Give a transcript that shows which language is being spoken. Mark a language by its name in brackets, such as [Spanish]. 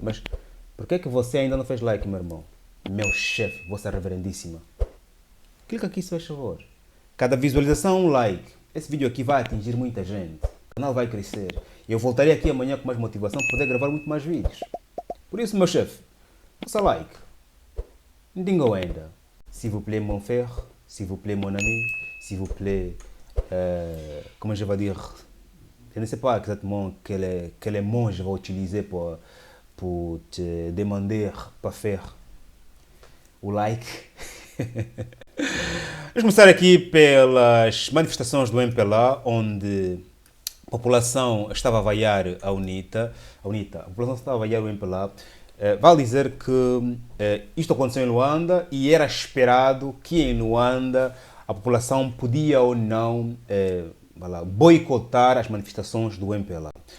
[Portuguese] Mas por que você ainda não fez like, meu irmão? Meu chefe, vossa reverendíssima. Clica aqui, se faz favor. Cada visualização, um like. Esse vídeo aqui vai atingir muita gente. O canal vai crescer. E eu voltarei aqui amanhã com mais motivação para poder gravar muito mais vídeos. Por isso, meu chefe, faça like. Ndingo ainda. [French] S'il vous plaît, mon frère. S'il vous plaît, mon ami. S'il vous plaît, comment je vais dire? Je ne sais pas exactement quel mot je vais utiliser pour te demander [Portuguese] para faire o like. Vamos começar aqui pelas manifestações do MPLA, onde a população estava a vaiar a UNITA. A população estava a vaiar o MPLA. Vale dizer que isto aconteceu em Luanda e era esperado que em Luanda a população podia ou não boicotar as manifestações do MPLA.